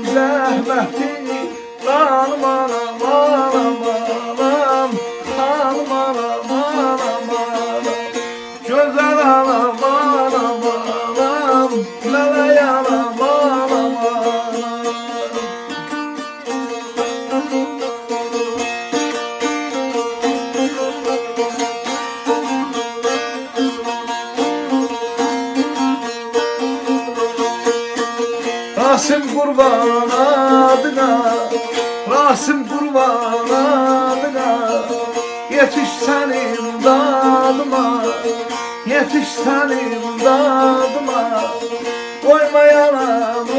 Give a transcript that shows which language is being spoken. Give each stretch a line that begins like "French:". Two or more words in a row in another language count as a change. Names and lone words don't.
Azerbaijani: zəhmətini, xanım anam anam anam, xanım anam anam anam, gözəl anam anam anam, mələk anam anam anam.
Turkish: Rasim kurban adına, Rasim kurban adına, yetiş senin dadıma, yetiş senin dadıma, koyma yana